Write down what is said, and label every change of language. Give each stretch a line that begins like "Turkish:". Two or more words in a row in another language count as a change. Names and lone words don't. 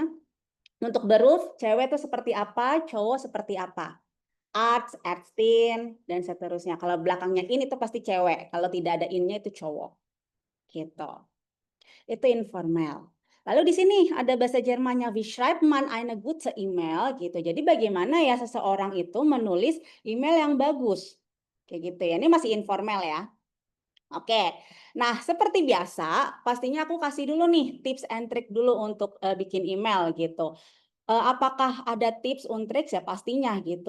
Indonesian: Untuk beruf, cewek itu seperti apa, cowok seperti apa.
German: Arts, Ärztin,
Indonesian: dan seterusnya. Kalau belakangnya in itu pasti cewek. Kalau tidak ada in-nya itu cowok. Gitu. Itu informal. Lalu di sini ada bahasa Jermannya,
German: wie schreibt man eine gute email gitu.
Indonesian: Jadi bagaimana ya seseorang itu menulis email yang bagus. Kayak gitu ya. Ini masih informal ya. Oke. Nah, seperti biasa, pastinya aku kasih dulu nih
English: tips and trick
Indonesian: dulu untuk bikin email gitu. Apakah ada
English: tips and tricks
Indonesian: ya pastinya gitu.